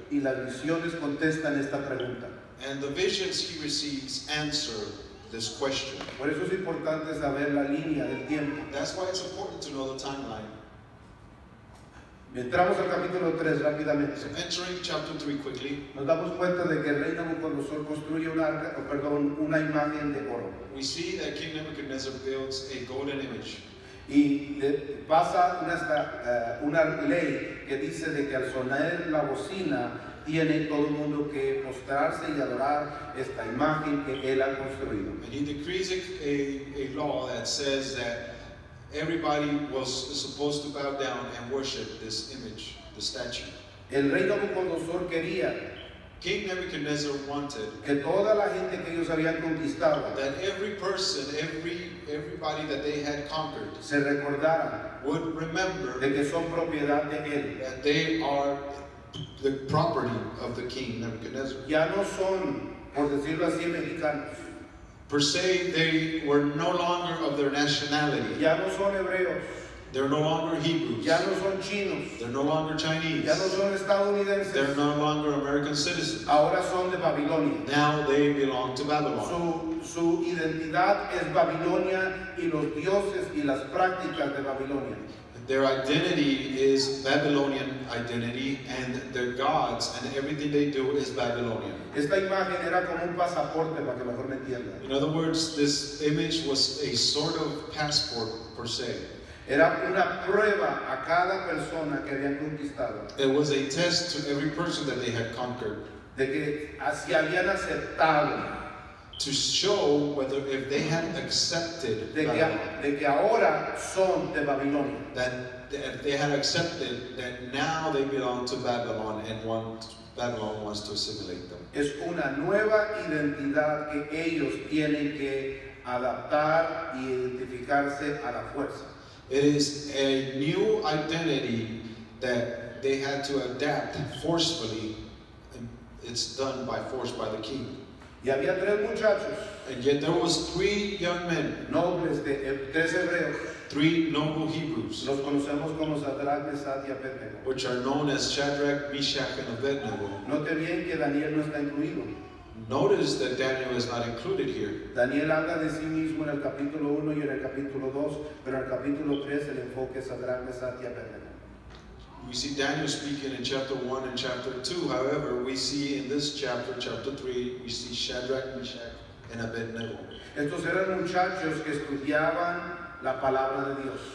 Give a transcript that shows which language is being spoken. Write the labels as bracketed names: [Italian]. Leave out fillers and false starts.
[Spanish] Y las visiones contestan esta pregunta. [English] And the visions he receives answer this question. [Spanish] Por eso es importante saber la línea del tiempo. [English] That's why it's important to know the timeline. [Spanish] Entramos al capítulo 3 rápidamente. [English] So entering chapter 3 quickly, [Spanish] Nos damos cuenta de que el rey Nabucodonosor construye una imagen de oro. [English] we see that King Nebuchadnezzar builds a golden image. [Spanish] Y pasa una ley que dice de que al sonar la bocina tiene todo el mundo que postrarse y adorar esta imagen que él ha construido. [English] And he decrees a law that says that everybody was supposed to bow down and worship this image, the statue. [Spanish] El rey Nabucodonosor quería [English] King Nebuchadnezzar wanted [Spanish] que toda la gente que ellos habían conquistado [English] that every person, everybody that they had conquered [Spanish] se recordaran [English] would remember [Spanish] de que son propiedad de él. [English] that they are the property of the king Nebuchadnezzar. [Spanish] Ya no son, por decirlo así, mexicanos. [English] Per se, they were no longer of their nationality. [Spanish] Ya no son hebreos. [English] They're no longer Hebrews. [Spanish] Ya no son chinos. [English] They're no longer Chinese. [Spanish] Ya no son [English] They're [Spanish] estadounidenses. [English] no longer American citizens. [Spanish] Ahora son de Babilonia. [English] Now they belong to Babylon. [Spanish] Su identidad es Babilonia y los dioses y las prácticas de Babilonia. [English] Their identity is Babylonian identity, and their gods and everything they do is Babylonian. [Spanish] Esta imagen era como un pasaporte, para que mejor me entiendan. [English] In other words, this image was a sort of passport per se. [Spanish] Era una prueba a cada persona que habían conquistado [English] It was a test to every person that they had conquered [Spanish] de que si habían aceptado, [English] to show whether if they had accepted Babylon, [Spanish] de que ahora son de Babilonia. [English] that if they had accepted that now they belong to Babylon and Babylon wants to assimilate them. [Spanish] Es una nueva identidad que ellos tienen que adaptar y identificarse a la fuerza. [English] It is a new identity that they had to adapt forcefully, and it's done by force by the king. [Spanish] Y había tres muchachos, [English] And yet there was three young men, [Spanish] nobles, tres hebreos, [English] three noble Hebrews, [Spanish] los conocemos como Sadrach, Mesach y Abednego. [English] which are known as Shadrach, Meshach, and Abednego. [Spanish] Note bien que Daniel no está incluido. [English] Notice that Daniel is not included here. [Spanish] Daniel habla de sí mismo en el capítulo 1 y en el capítulo 2, pero en el capítulo 3 el enfoque es Sadrach, Mesach y Abednego. [English] We see Daniel speaking in chapter 1 and chapter 2. However, we see in this chapter, chapter 3, we see Shadrach, Meshach, and Abednego. [Spanish] Estos eran muchachos que estudiaban la palabra de Dios.